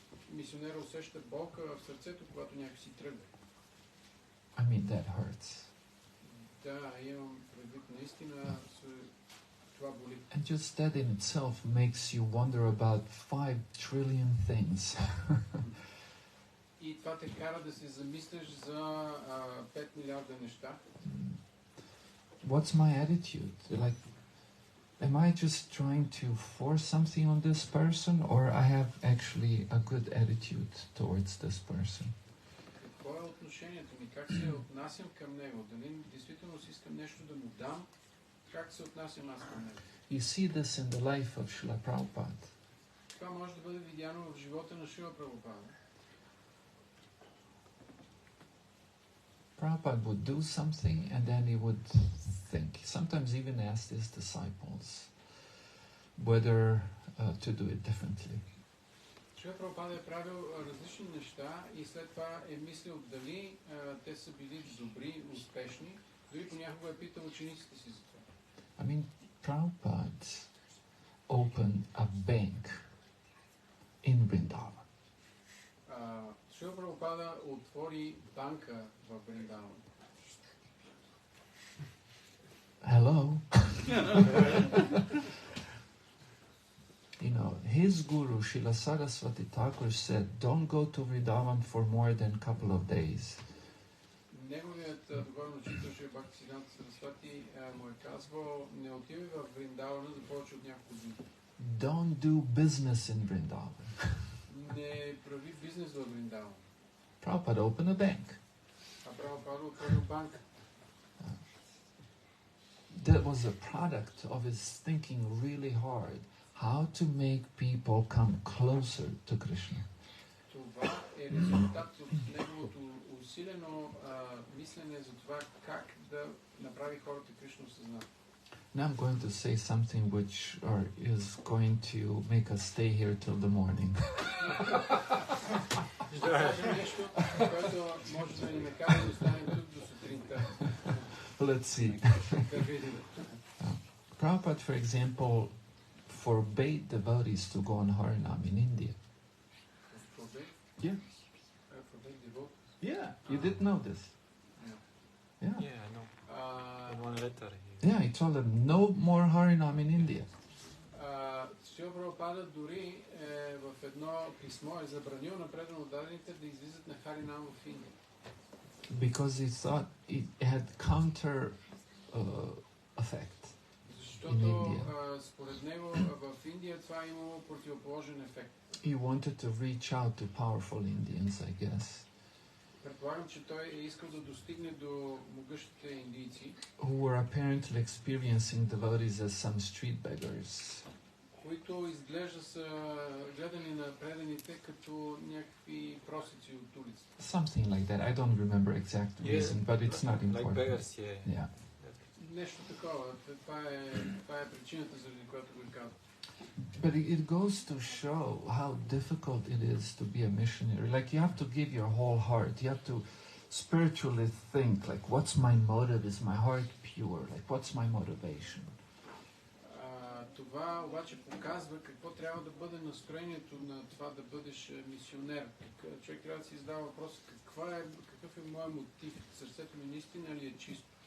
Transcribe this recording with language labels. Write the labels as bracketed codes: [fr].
[bg] мисионера усеща болка в сърцето, когато някой си тръгва. [en] I mean, that hurts. [bg] Да, имам предвид, наистина това боли. [en] And just that in itself makes you wonder about 5 trillion things. [bg] И това те кара да се замислиш за 5 милиарда неща. [en] What's my attitude? Like, am I just trying to force something on this person, or I have actually a good attitude towards this person? [bg] Какво е отношението ми? Как се отнасям към него? Дали действително си искам нещо да му дам? Как се отнасям аз към него? [en] You see this in the life of Srila Prabhupada. [bg] Това може да бъде видяно в живота на Шрила Прабхупада. [en] Prabhupada would do something and then he would think. Sometimes even ask his disciples whether to do it differently. [bg] Шрила Прабхупада е правил различни неща и след това е мислил дали те са били добри, успешни. Дори понякога е питал учениците си за това. [en] I mean, Prabhupada opened a bank in Vrindavan. [bg] Шрила Прабхупада отвори банка в Вриндаван. [en] Hello? You know, his guru, Srila Saraswati Thakur, said, don't go to Vrindavan for more than a couple of days. [bg] Неговият духовен учител Шри Бхакти Сиданта Сарасвати му е казвал, не отивай в Вриндавана за повече от няколко дни. [en] Don't do business in Vrindavan. [bg] Не прави бизнес в Вриндаван. [en] Prabhupada opened a bank. [bg] А Прабхупада отворил банка. [en] That was a product of his thinking really hard. How to make people come closer to Krishna. [bg] Това е резултат от неговото усилено мислене за това как да направи хората Кришна осъзнат. [en] Now I'm going to say something which is going to make us stay here till the morning. [bg] Ще кажем нещо, което може да ни накара да останем тук до сутринта. [en] Let's see. [bg] Да видим. [en] Prabhupada, for example, forbade devotees to go on Harinam in India. Yeah. Yeah, you didn't know this. Yeah. Yeah, I know. In one letter. Yeah, he told them no more Harinam in India. Шрила Прабхупада дори в едно писмо е забранил на преданно дадените да излизат на Харинам в Индия. Because he thought it had counter effect. Защото според него в Индия това е имало противоположен ефект. He wanted to reach out to powerful Indians, I guess. Предполагам, че той е искал да достигне до могъщите индийци, who were apparently experiencing devotees as some street beggars. които изглежда са гледани на преданите като някакви просици от улицата. Something like that. I don't remember exact reason, but it's not Like important. beggars, yeah. Yeah. [bg] Нещо такова. Това е причината, заради която го казвам. [en] But it goes to show how difficult it is to be a missionary. Like, you have to give your whole heart. You have to spiritually think, like, what's my motive? Is my heart pure? Like, what's my motivation? [bg] Това обаче показва какво трябва да бъде настроението на това да бъдеш мисионер. Човек трябва да си задава въпроса какъв е моят мотив? Сърцето ми наистина ли е чисто?